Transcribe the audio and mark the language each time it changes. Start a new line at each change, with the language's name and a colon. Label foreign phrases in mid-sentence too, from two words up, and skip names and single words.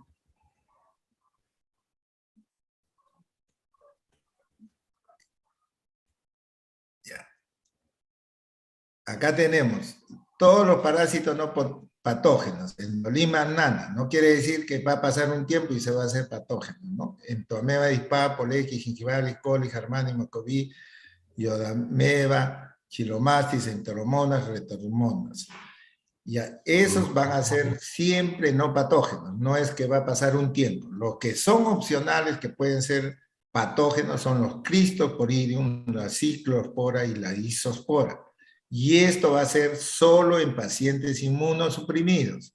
Spanish: Ya. Acá tenemos todos los parásitos no patógenos, Endolima nana, no quiere decir que va a pasar un tiempo y se va a hacer patógeno, ¿no? Entomeba dispar, Polequis, gingivalis, coli, Germani, Mocoví, Iodameba, Chilomastis, Enteromonas, Retromonas. Ya, esos van a ser siempre no patógenos, no es que va a pasar un tiempo. Los que son opcionales, que pueden ser patógenos, son los Cristosporidium, la Ciclospora y la Isospora. Y esto va a ser solo en pacientes inmunosuprimidos.